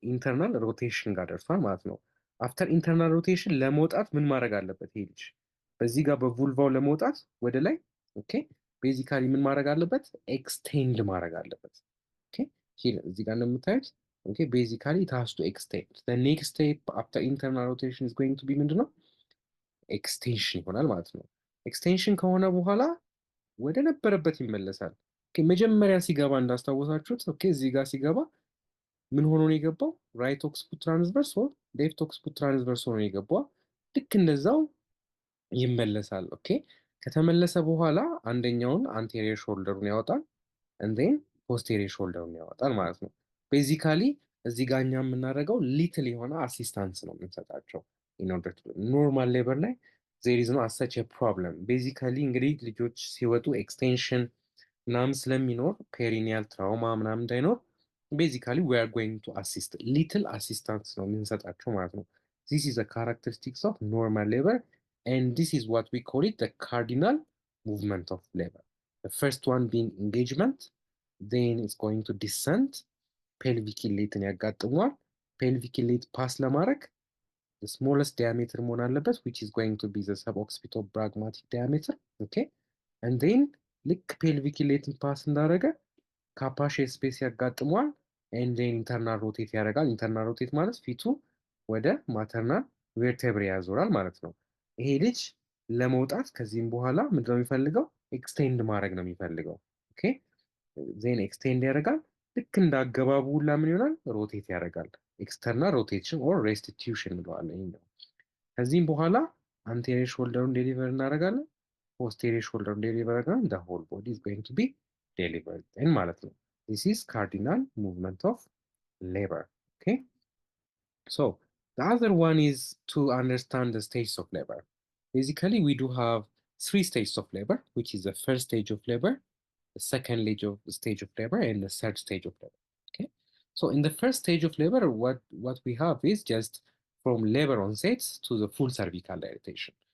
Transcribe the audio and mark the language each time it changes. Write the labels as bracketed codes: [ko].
[am] ኢንተርናል ሮቴሽን ጋር ደርሷል ማለት ነው። አፍተር ኢንተርናል ሮቴሽን ለመውጣት ምን ማድረግ አለበት ይሄ ልጅ? በዚህ ጋር በvulvaው ለመውጣት ወደ ላይ ኦኬ ቤዚካሊ ምን ማድረግ አለበት? ኤክስቴንድ ማድረግ አለበት። ኦኬ ሂር እዚህ ጋር እንደምታዩት ኦኬ ቤዚካሊ [en] it has to extend. The next step after internal rotation is going to be [am] ምንድነው? ኤክስቴንሽን ይሆናል ማለት ነው። ኤክስቴንሽን ከሆነ በኋላ ወደ ነበረበት ይመለሳል። ኦኬ መጀመሪያ ሲገባ እንዳስታወሳችሁት ኦኬ እዚህ ጋር ሲገባ ምን ሆኖ ነው የገባው? ራይት ኦክስፑት ትራንስቨርስ ኦር ሌፍት ኦክስፑት ትራንስቨርስ ሆኖ የገባው። ልክ እንደዛው ይመለሳል። ኦኬ ከተመለሰ በኋላ አንደኛውን አንቴሪየር ሾልደሩን ያወጣል [en] and then posterior [am] ሾልደሩን ያወጣል ማለት ነው። ቤዚካሊ እዚህ ጋር እኛ የምናደርገው ሊትል የሆነ አሲስታንስ ነው የምንሰጣቸው [en] in order to normal labor ላይ there is no as such a problem. [am] ቤዚካሊ እንግዲህ ልጆች ሲወጡ ኤክስቴንሽን ምናምን ስለሚኖር ፔሪኒያል ትራውማ ምናምን እንዳይኖር [en] ቤዚካሊ we are going to assist little assistance [am] ነው የምንሰጣቸው ማለት ነው። [en] this is a characteristics of normal labor and this is what we call it the cardinal movement of labor. The first one being engagement, then it's going to descend, pelvic inlet ያጋጥመዋል። pelvic inlet ፓስ ለማድረግ the smallest diameter [am] መሆን አለበት [en] which is going to be the suboccipital brachmatic diameter. okay [am] and then ልክ ፔልቪክ ኢንሌትን ፓስ እንዳደረገ ካፓሺየስ ስፔስ ያጋጥመዋል and then ኢንተርናል ሮቴት ያደርጋል። ኢንተርናል ሮቴት ማለት ፊቱ ወደ ማተርናል ቬርቴብሬ ያዞራል ማለት ነው። ይሄ ልጅ ለመውጣት ከዚህም በኋላ ምንድነው የሚፈልገው? ኤክስቴንድ ማድረግ ነው የሚፈልገው። ኦኬ ዜን ኤክስቴንድ ያደርጋል። ልክ እንደ አገባቡ ሁላ ምን ይሆናል? ሮቴት ያደርጋል። ኤክስተርናል ሮቴሽን ኦር ሬስቲቲዩሽን እንለዋለን። ይሄኛው ከዚህም በኋላ አንቴሪየር ሾልደሩን ዴሊቨር እናደርጋለን። ፖስቴሪየር ሾልደሩን ዴሊቨር አድርገን [en] the whole body is going to be delivered [am] ማለት ነው። [en] this is cardinal movement of labor. Okay, so the other one is to understand the stages of labor. Basically we do have three stages of labor, which is the first stage of labor, the second stage of labor, and the third stage of labor. Okay, so in the first stage of labor, what we have is just from labor onset to the full cervical dilatation.